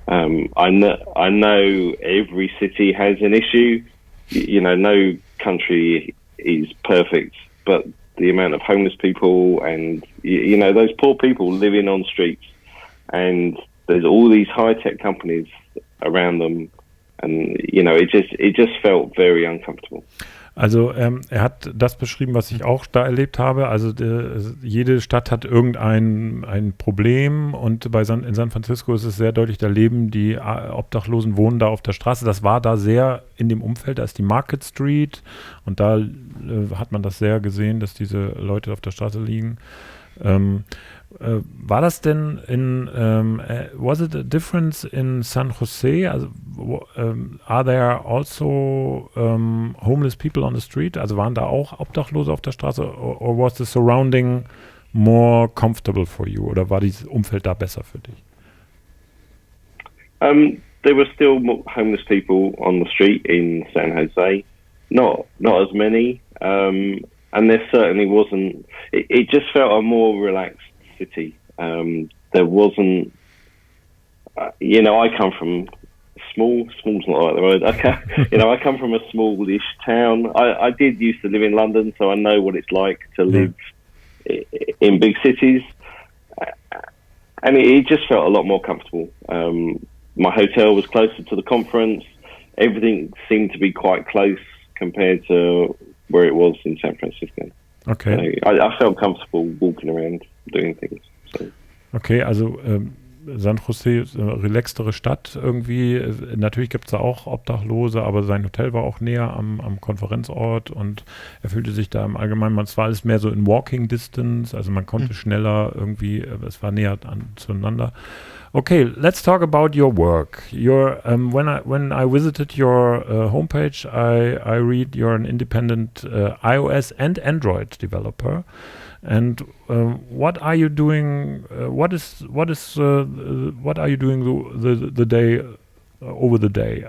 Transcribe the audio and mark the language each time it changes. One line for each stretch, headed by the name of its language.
English: I know every city has an issue. No country is perfect, but the amount of homeless people and, you know, those poor people living on streets. And there's all these high-tech companies around them. And, you know, it just felt very uncomfortable.
German: Also er hat das beschrieben, was ich auch da erlebt habe. Also jede Stadt hat ein Problem und in San Francisco ist es sehr deutlich, da leben die Obdachlosen, wohnen da auf der Straße. Das war da sehr in dem Umfeld, da ist die Market Street und da hat man das sehr gesehen, dass diese Leute auf der Straße liegen. War das denn
English: was it a difference in San Jose? Also, are there also homeless people on the street?
German: Also waren da auch Obdachlose auf der Straße?
English: Or was the surrounding more comfortable for you?
German: Oder war dieses Umfeld da besser für dich?
English: There were still homeless people on the street in San Jose. Not as many. And there certainly wasn't. It just felt a more relaxed city. There wasn't, you know, I come from small's not like the word. I come from a smallish town. I did used to live in London, so I know what it's like to live in big cities. And it just felt a lot more comfortable. My hotel was closer to the conference. Everything seemed to be quite close compared to where it was in San Francisco. Okay. So I felt comfortable walking around doing things. So.
German: Okay, also San Jose ist eine relaxtere Stadt irgendwie. Natürlich gibt es da auch Obdachlose, aber sein Hotel war auch näher am Konferenzort und er fühlte sich da im Allgemeinen, es war alles mehr so in
English: Walking Distance,
German: also man konnte schneller irgendwie, es war näher zueinander.
English: Okay, let's talk about your work. When I visited your homepage, I read you're an independent iOS and Android developer. And what are you doing? What are you doing the day over the day?